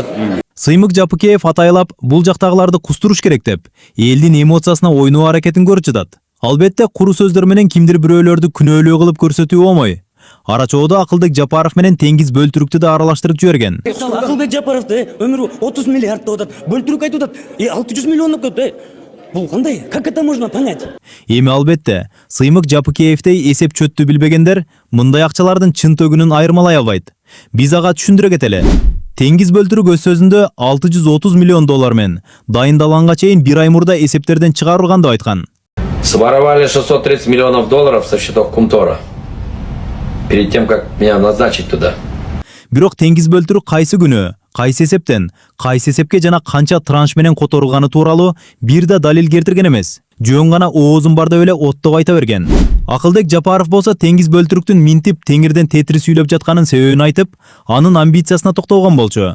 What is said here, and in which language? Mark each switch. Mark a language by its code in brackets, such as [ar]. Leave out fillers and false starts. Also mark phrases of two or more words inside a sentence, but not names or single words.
[ky] Сыймык Жапыкеев атайлап, бул жактагыларды кустуруш керек деп, элдин эмоциясына ойноо аракетин көрүп жатат. Албетте, куру сөздөр менен кимдир бирөөлөрдү күнөөлүү кылып көрсөтүү оңой. Арачоодо Акылбек Жапаров менен Теңиз Бөлтүрүктү да аралаштырып жиберген. Акылбек Жапаровду өмүрү 30 миллиард деп атат. Бөлтүрүк айтып атат, 600 миллиондук деп. Бул кандай? [ru] Как это можно понять? [ky] Эми албетте, Сыймык Жапыкеевдей эсеп чөттү билбегендер мындай акчалардын чын төгүнүн айырмалай албайт. Биз ага түшүндүрө кетели. Теңиз Бөлтүрүк өз сөзүндө 630 миллион доллар мен дайындалганга чейин бир ай мурда эсептерден чыгарылган деп айткан. [ru] Своровали 630 миллионов долларов со счетов Кумтора перед тем, как меня назначить туда. [ky] Бирок Теңиз Бөлтүрүк кайсы күнү, кайсы эсептен, кайсы эсепке жана канча транш менен которулганы тууралуу бир да далил келтирген эмес. Жөн гана оозун бар деп эле оттоп айта берген. Акылбек Жапаров болсо Теңиз Бөлтүрүктүн минтип теңирден тетири сүйлөп жатканын себебин айтып, анын амбициясына токтолгон болчу.